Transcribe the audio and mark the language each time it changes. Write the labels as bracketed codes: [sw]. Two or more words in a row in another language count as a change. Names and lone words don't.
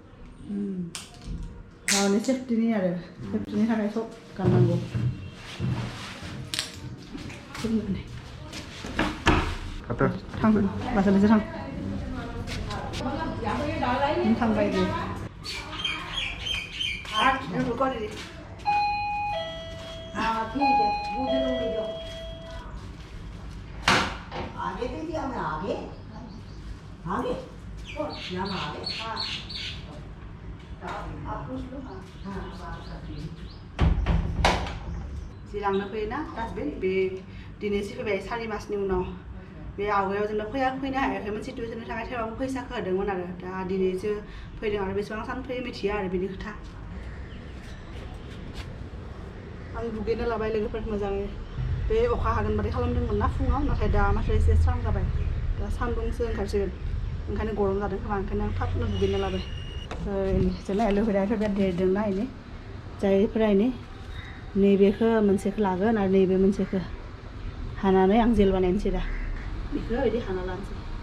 [brx] गावनि सेफटिनि थाखाय सब गाननांगौ थां लासै लासै थां थांबाय दे [hi] ठीक है मुझे लूंगी जो आगे दीजिए हमें आगे आगे यहाँ आगे हाँ आप पूछ लो हाँ बात करती हूँ [brx] लांनो फैयोना डास्टबिन बे दिनैसो फैबाय 4 मासनि उनाव बे आवगायाव जोंनो फैनो हायाखैमोन सिटुवेसननि थाखाय थेवबाबो फैसाखौ होदोंमोन आरो दा दिनैसो फैदों आरो बेसेबां सान फैयो मिथिया आरो बेनि खोथा आं दुगैनो लाबाय लोगोफोर मोजाङै बे अखा हागोनबाथाय खालामदोंमोन ना फुङाव नाथाय दा माथ्राय एसे स्रां जाबाय दा सान्दुंसो ओंखारसिगोन ओंखायनो गरम जादों खोमा ओंखायनो आं थाबनो दुगैनो लाबाय जोंना एल'भेरायाथ' बिराद देरदोंना जायफोरा नैबेखौ मोनसेखौ लागोन आरो नैबे मोनसेखौ हानानै आं जेल बानायनोसै दा बेखौ बिदि हाना लानोसै